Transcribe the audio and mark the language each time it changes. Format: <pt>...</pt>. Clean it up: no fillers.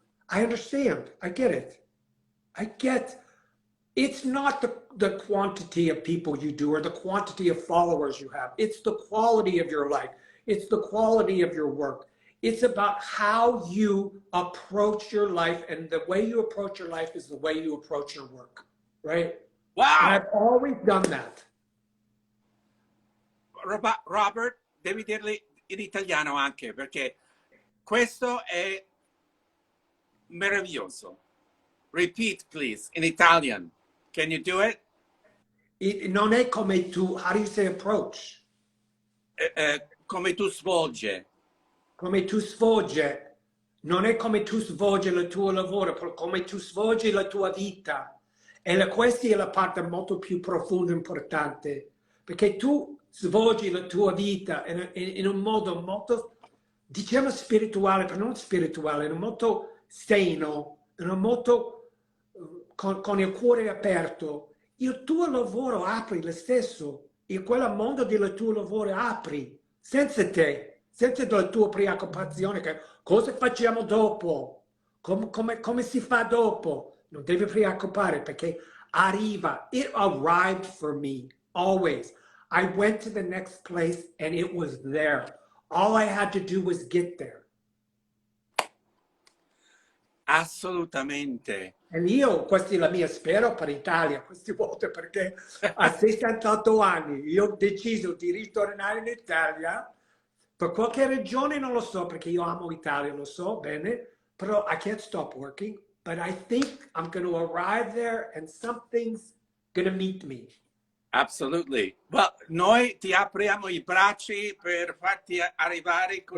<en>I understand. I get it. I get it's not the quantity of people you do or the quantity of followers you have. It's the quality of your life. It's the quality of your work. It's about how you approach your life, and the way you approach your life is the way you approach your work, right? Wow! And I've always done that.</en> <it>Robert, devi dirli in italiano anche, perché questo è meraviglioso.</it> <en>Repeat, please, in Italian. Can you do it?</en> <it>Non è come tu,</it> <en>how do you say approach?</en> <it>Come tu svolge. Come tu svolge. Non è come tu svolgi il tuo lavoro, però come tu svolgi la tua vita. E questa è la parte molto più profonda e importante, perché tu svolgi la tua vita in un modo molto, diciamo spirituale, però non spirituale, in un modo sano, in un modo con il cuore aperto. Il tuo lavoro apri lo stesso, e quel mondo del tuo lavoro apri, senza te, senza la tua preoccupazione che cosa facciamo dopo, come si fa dopo. Non devi preoccupare perché arriva.</it> <en>It arrived for me, always. I went to the next place and it was there. All I had to do was get there.</en> <it>Assolutamente. E io, questa è la mia spero per Italia, queste volte, perché a 68 anni io ho deciso di ritornare in Italia. Per qualche ragione non lo so, perché io amo l'Italia, lo so bene, però</it> <en>I can't stop working. But I think I'm going to arrive there and something's going to meet me. Absolutely.</en> <it>Well, noi ti apriamo i bracci per farti arrivare con...</it>